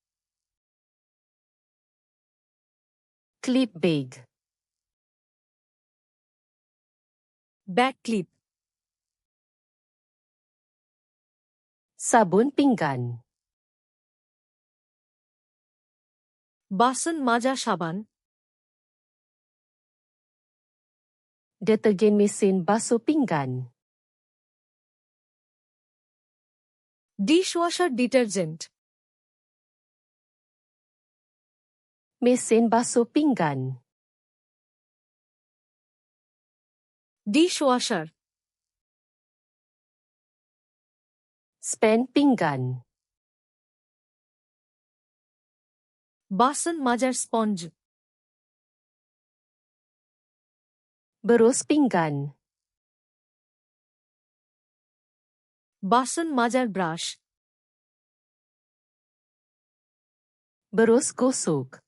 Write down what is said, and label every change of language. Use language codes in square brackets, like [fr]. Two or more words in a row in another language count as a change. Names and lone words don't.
[en] Clip bag. bag clip. [ms] Sabun pinggan. [bn] বাসন মাজা সাবান। [ms] Detergen mesin basuh pinggan. [en] dishwasher detergent. [ms] Mesin basuh pinggan. [bn] ডিশওয়াশার। [ms] Span pinggan. [bn] বাসন মাজার স্পঞ্জ। [ms] Berus pinggan. [bn] বাসন মাজার ব্রাশ। [ms] Berus gosok.